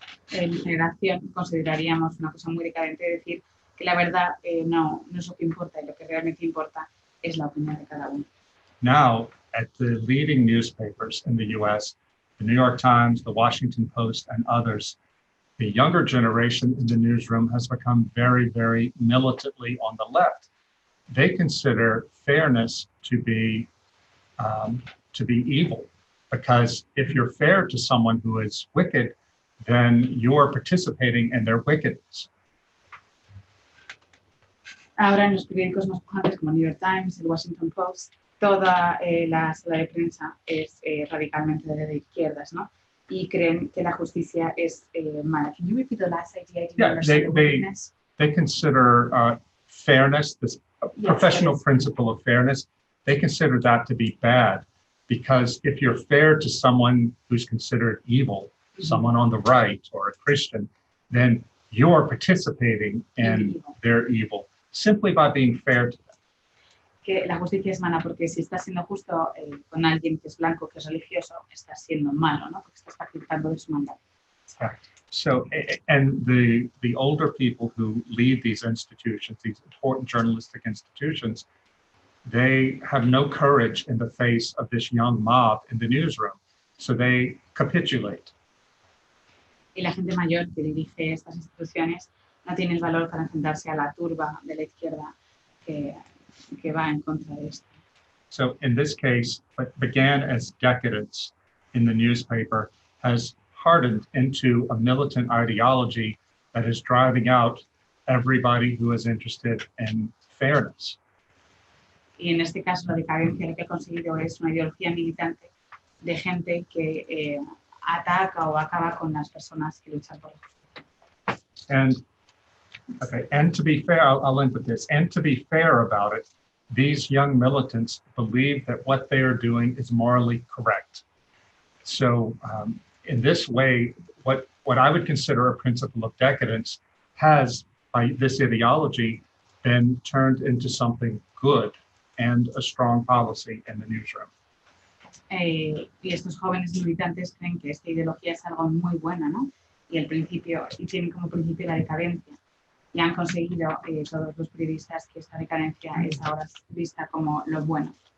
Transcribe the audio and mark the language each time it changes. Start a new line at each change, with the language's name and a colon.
Spanish: En mi generación consideraríamos una cosa muy decadente decir que la verdad no es lo que importa y lo que realmente importa es la opinión de cada uno.
English: Now, at the leading newspapers in the US, the New York Times, the Washington Post, and others, the younger generation in the newsroom has become very, very militantly on the left. They consider fairness to be evil, because if you're fair to someone who is wicked, then you're participating in their wickedness.
Spanish: Ahora en los periódicos más pujantes como New York Times, el Washington Post, toda la sala de prensa es radicalmente de izquierdas, ¿no? Y creen que la justicia es mala.
English: Can you repeat the last idea? Yeah, they consider fairness, this professional principle of fairness, they consider that to be bad, because if you're fair to someone who's considered evil, someone on the right or a Christian, then you're participating in their evil simply by being fair to them.
Spanish: Que la justicia es mala porque si estás siendo justo con alguien que es blanco, que es religioso, estás siendo malo, ¿no? Porque estás participando de su mandato.
English: So, and the older people who lead these institutions, these important journalistic institutions, they have no courage in the face of this young mob in the newsroom. So they capitulate.
Spanish: Y la gente mayor que dirige estas instituciones no tiene el valor para enfrentarse a la turba de la izquierda que va en contra de esto.
English: So in this case, what began as decadence in the newspaper has hardened into a militant ideology that is driving out everybody who is interested in fairness.
Spanish: Y en este caso, la decadencia lo que ha conseguido es una ideología militante de gente que ataca o acaba con las personas que luchan por la justicia.
English: And to be fair, I'll end with this. And to be fair about it, these young militants believe that what they are doing is morally correct. So in this way, what I would consider a principle of decadence has, by this ideology, been turned into something good and a strong policy in the newsroom.
Spanish: Y estos jóvenes militantes creen que esta ideología es algo muy buena, ¿no? y tienen como principio la decadencia. Y han conseguido todos los periodistas que esta decadencia es ahora vista como lo bueno.